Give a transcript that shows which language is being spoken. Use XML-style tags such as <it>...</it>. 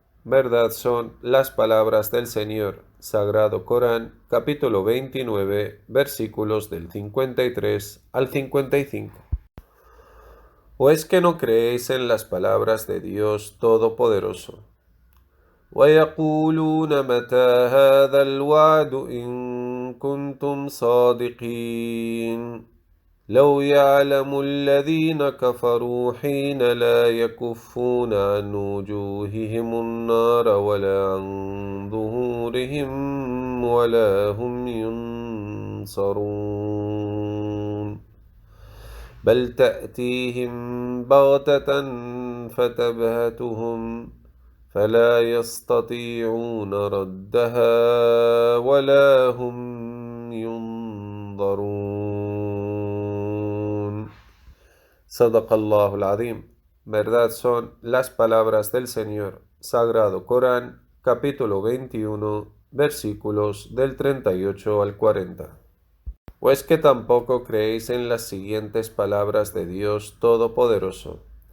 <es>Verdad son las palabras del Señor. Sagrado Corán, capítulo 29, versículos del 53 al 55. ¿O es que no creéis en las palabras de Dios Todopoderoso?</es> <ar>ويقولون متى هذا الوعد إن كنتم صادقين لو يعلم الذين كفروا حين لا يكفون عن وجوههم النار ولا عن ظهورهم ولا هم ينصرون بل تأتيهم بغتة فتبهتهم فلا يستطيعون ردها ولا هم ينظرون. صدق الله العظيم.</ar> <es>Verdad son las palabras del Señor. Sagrado Corán, capítulo 21, versículos del 38 al 40. ¿O es que tampoco creéis en las siguientes palabras de Dios Todopoderoso?</es>